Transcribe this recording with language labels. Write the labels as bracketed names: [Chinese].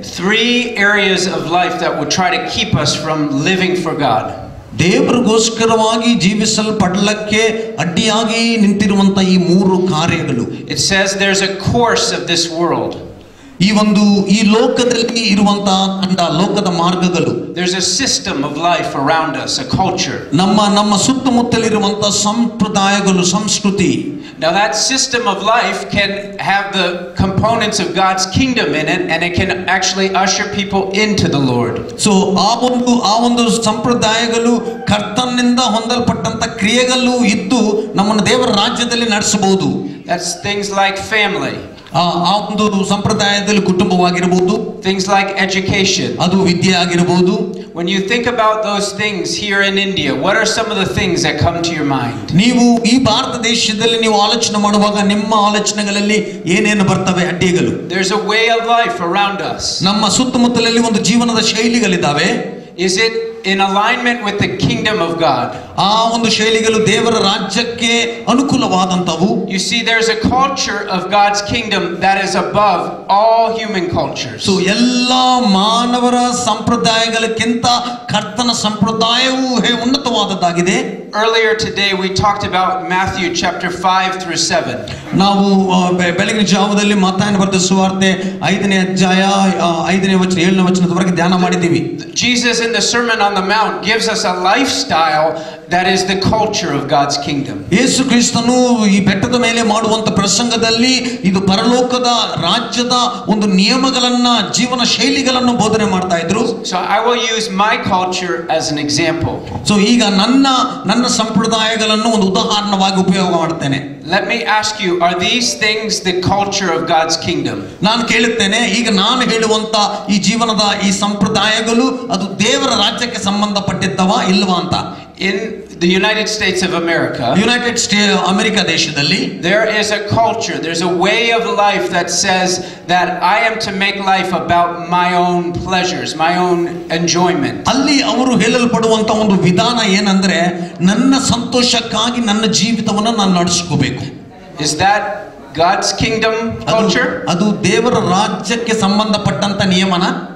[English] 3 areas of life that will try to keep us from living for God. [Kannada] ದೇವರಿಗೋಸ್ಕರವಾಗಿ ಜೀವಿಸಲ್ಪಡಲಿಕ್ಕೆ ಅಡ್ಡಿಯಾಗಿ ನಿಂತಿರುವಂತ ಈ 3 ಕಾರ್ಯಗಳು. [English] It says there's a course of this world. [Kannada] ಈ ಲೋಕದಲ್ಲಿ ಇರುವಂತಹ ಲೋಕದ ಮಾರ್ಗಗಳು. [English] There's a system of life around us, a culture. [Kannada] ನಮ್ಮ ಸುತ್ತಮುತ್ತಲಿರುವಂತಹ ಸಂಪ್ರದಾಯಗಳು, ಸಂಸ್ಕೃತಿ. [English] Now that system of life can have the components of God's kingdom in it, and it can actually usher people into the Lord. [Kannada] So ಆ ಒಂದು ಸಂಪ್ರದಾಯಗಳು ಕರ್ತನಿಂದ ಹೊಂದಲ್ಪಟ್ಟಂತ ಕ್ರಿಯೆಗಳು ಇದ್ದು ನಮ್ಮನ್ನು ದೇವರ ರಾಜ್ಯದಲ್ಲಿ ನಡೆಸಬಹುದು. [English] That's things like family. [Kannada] ಆ ಒಂದು ಸಂಪ್ರದಾಯದಲ್ಲಿ ಕುಟುಂಬವಾಗಿರಬಹುದು. [English] Things like education. [Kannada] ಅದು ವಿದ್ಯೆ ಆಗಿರಬಹುದು. [English] When you think about those things here in India, what are some of the things that come to your mind? [Kannada] ನೀವು ಈ ಭಾರತ ದೇಶದಲ್ಲಿ ನೀವು ಆಲೋಚನೆ ಮಾಡುವಾಗ ನಿಮ್ಮ ಆಲೋಚನೆಗಳಲ್ಲಿ ಏನೇನು ಬರ್ತವೆ ಅಡ್ಡಿಗಳು? [English] There's a way of life around us. [Kannada] ನಮ್ಮ ಸುತ್ತಮುತ್ತಲಲ್ಲಿ ಒಂದು ಜೀವನದ ಶೈಲಿಗಳಿದ್ದಾವೆ. [English] Is it in alignment with the kingdom of God? [Kannada] ಆ ಒಂದು ಶೈಲಿಗಳು ದೇವರ ರಾಜ್ಯಕ್ಕೆ ಅನುಕೂಲವಾದಂತವು. [English] You see, there's a culture of God's kingdom that is above all human cultures. [Kannada] So ಎಲ್ಲಾ ಮಾನವರ ಸಂಪ್ರದಾಯಗಳಕ್ಕಿಂತ ಕರ್ತನ ಸಂಪ್ರದಾಯವು ಉನ್ನತವಾದದ್ದಾಗಿದೆ. [English] Earlier today we talked about Matthew chapter 5 through 7. [Kannada] ನಾವು ಬೆಳಗಿನ ಜಾವದಲ್ಲಿ ಮತ್ತಾಯನ ಬರೆದ ಸುವಾರ್ತೆ 5ನೇ ಅಧ್ಯಾಯ 5ನೇ ವಚನ 7ನೇ ವಚನದವರೆಗೆ ಧ್ಯಾನ ಮಾಡಿದ್ದೀವಿ. [English] Jesus in the Sermon on the Mount gives us a lifestyle that is the culture of God's kingdom. [Kannada] ಯೇಸು ಕ್ರಿಸ್ತನು ಈ ಬೆಟ್ಟದ ಮೇಲೆ ಮಾಡುವಂತ ಪ್ರಸಂಗದಲ್ಲಿ ಇದು ಪರಲೋಕದ ರಾಜ್ಯದ ಒಂದು ನಿಯಮಗಳನ್ನ ಜೀವನ ಶೈಲಿಗಳನ್ನು ಬೋಧನೆ ಮಾಡ್ತಾ ಇದ್ರು. [English] So I will use my culture as an example. [Kannada] So ಈಗ ನನ್ನ ಸಂಪ್ರದಾಯಗಳನ್ನು ಒಂದು ಉದಾಹರಣವಾಗಿ ಉಪಯೋಗ ಮಾಡ್ತೇನೆ. [English] Let me ask you, are these things the culture of God's kingdom? [Kannada] ನಾನು ಕೇಳುತ್ತೇನೆ, ಈಗ ನಾನು ಹೇಳುವಂತ ಈ ಜೀವನದ ಈ ಸಂಪ್ರದಾಯಗಳು ಅದು ದೇವರ ರಾಜ್ಯಕ್ಕೆ ಸಂಬಂಧಪಟ್ಟಿದ್ದವಾ ಇಲ್ವಾ ಅಂತ. [English] In the United States of America, [Kannada] America ದೇಶದಲ್ಲಿ [English] there is a culture, there's a way of life that says that I am to make life about my own pleasures, my own enjoyment. [Kannada] ಅಲ್ಲಿ ಅವರು ಹೇಳಲ್ಪಡುವಂತ ಒಂದು ವಿಧಾನ ಏನಂದ್ರೆ ನನ್ನ ಸಂತೋಷಕ್ಕಾಗಿ ನನ್ನ ಜೀವಿತವನ್ನು ನಾನು ನಡೆಸ್ಕೋಬೇಕು. [English] Is that God's kingdom culture? [Kannada] ಅದು ದೇವರ ರಾಜ್ಯಕ್ಕೆ ಸಂಬಂಧಪಟ್ಟಂತ ನಿಯಮನ?